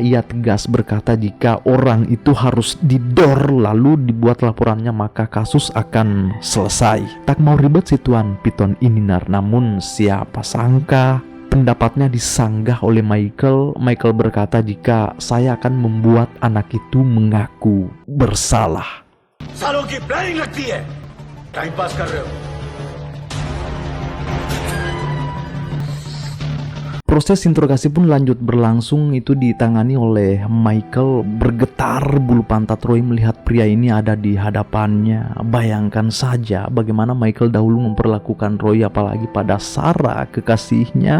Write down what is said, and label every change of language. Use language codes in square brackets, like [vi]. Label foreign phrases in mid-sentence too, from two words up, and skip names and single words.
[id] Ia tegas berkata jika orang itu harus didor lalu dibuat laporannya maka kasus akan selesai. Tak mau ribet si Tuan Piton ini, Nar. Namun siapa sangka pendapatnya disanggah oleh Michael. Michael berkata jika saya akan membuat anak itu mengaku bersalah. [hi] सालों की प्लानिंग लगती है, [en] time pass [hi] कर रहे हो। [id] Proses interogasi pun lanjut berlangsung. Itu ditangani oleh Michael. Bergetar bulu pantat Roy melihat pria ini ada di hadapannya. Bayangkan saja bagaimana Michael dahulu memperlakukan Roy, apalagi pada Sarah, kekasihnya.